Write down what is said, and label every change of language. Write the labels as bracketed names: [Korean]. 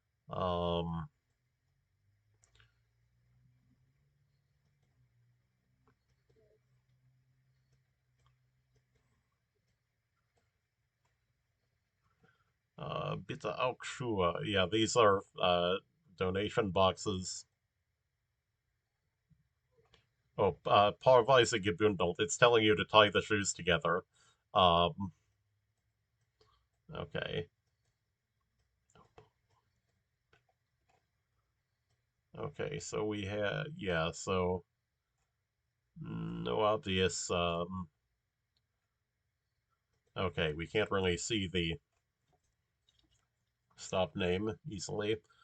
[German] Um, Bitte auch Schuhe. [English] Yeah, these are donation boxes. [German] Oh, Paarweise gebündelt. [English] It's telling you to tie the shoes together. Um, okay. Okay, so we had, yeah, so no obvious, okay, we can't really see the stop name easily.